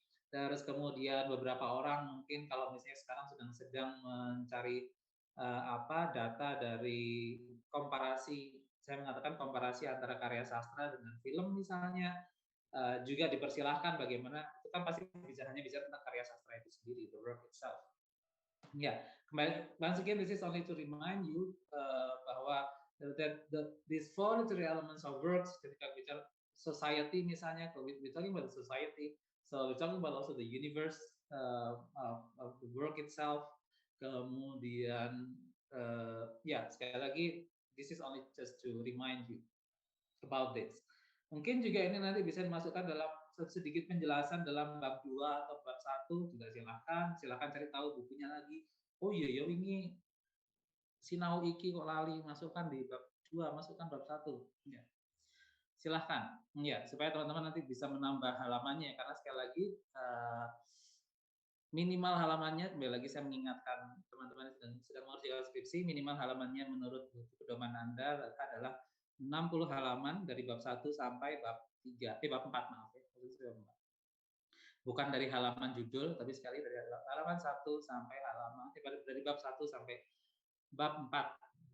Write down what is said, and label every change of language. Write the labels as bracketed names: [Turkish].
[Indonesian] Terus kemudian beberapa orang mungkin kalau misalnya sekarang sedang mencari data dari komparasi, saya mengatakan komparasi antara karya sastra dengan film misalnya, juga dipersilahkan bagaimana, itu kan pasti hanya bicara tentang karya sastra itu sendiri, [English] the work itself. [Indonesian] Ya, kembali, [English] once again, this is only to remind you [Indonesian] bahwa [English] these four literary elements of works, [Indonesian] ketika bicara society misalnya, [English] we're talking about the society, so we're talking about also the universe of the work itself. [Indonesian] Kemudian, sekali lagi, [English] this is only just to remind you about this. [Indonesian] Mungkin juga ini nanti bisa dimasukkan dalam sedikit penjelasan dalam bab 2 atau bab 1 juga silahkan cari tahu bukunya lagi. Oh iya ini [Javanese] sinau iki kok lali, [Indonesian] masukkan di bab 2, masukkan bab 1. Ya. Silahkan, ya, supaya teman-teman nanti bisa menambah halamannya, karena sekali lagi minimal halamannya, kembali lagi saya mengingatkan teman-teman yang sedang mengerjakan skripsi, minimal halamannya menurut buku pedoman Anda adalah 60 halaman dari bab 1 sampai bab 3, bab 4 maaf ya, bukan dari halaman judul, tapi sekali dari halaman 1 sampai dari bab 1 sampai bab 4.